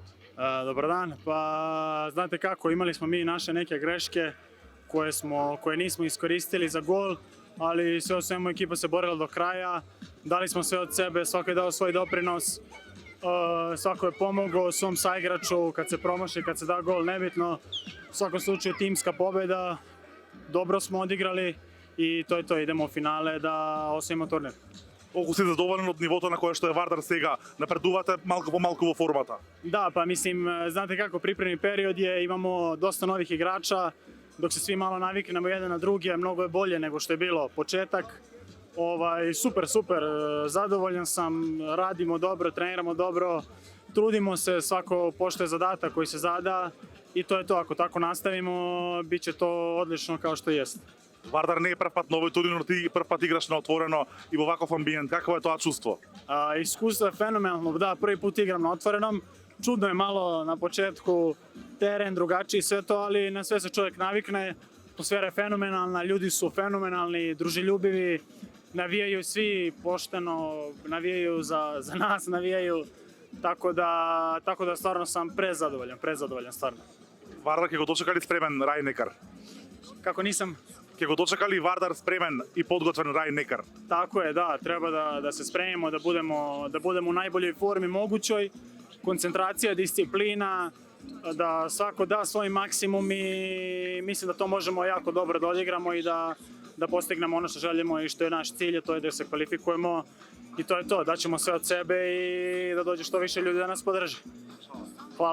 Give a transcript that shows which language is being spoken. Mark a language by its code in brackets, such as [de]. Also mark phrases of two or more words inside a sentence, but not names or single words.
[bs] Dobar dan, pa znate kako, imali smo mi naše neke greške koje nismo iskoristili za gol, ali sve o svemu ekipa se borila do kraja, dali smo sve od sebe, svako je dao svoj doprinos, svako je pomogao svom saigraču kad se promaši, kad se da gol, nebitno, u svakom slučaju timska pobjeda, dobro smo odigrali i to je to, idemo u finale da osvojimo turnir. [mk] Колку си задоволен од нивото на кое што е Вардар сега? Напредувате малку по малку во формата? [bs] Da, pa mislim, znate kako, pripremni period je, imamo dosta novih igrača, dok se svi malo naviknemo jedan na drugi, mnogo je bolje nego što je bilo početak. Super, zadovoljan sam, radimo dobro, treniramo dobro, trudimo se, svako poštuje zadatak koji se zada i to je to, ako tako nastavimo, bit će to odlično kao što jest. [mk] Вардар не е прв пат на овој турнир, но ти прв пат играш на отворено и во ваков амбиент. Какво е тоа чувство? [bs] Iskustvo je fenomenalno, da, prvi put igram na otvorenom. Čudno je malo na početku, teren drugačiji, sve to, ali na sve se čovjek navikne. Atmosfera je fenomenalna, ljudi su fenomenalni, druželjubivi, navijaju svi pošteno, navijaju za nas, navijaju. Tako da stvarno sam prezadovoljan stvarno. [mk] Вардар ќе го дочекали спремен Рај Некар? [bs] Kako nisam? [mk] Ќе го дочекали Вардар спремен и подготвен Рај Некар? [bs] Tako je, da, treba da se spremimo, da budemo u najboljoj formi mogućoj, koncentracija, disciplina, da svako da svoj maksimum i mislim da to možemo jako dobro da odigramo i da postignemo ono što želimo i što je naš cilj, to je da se kvalifikujemo i to je to, daćemo sve od sebe i da dođe što više ljudi da nas podrže.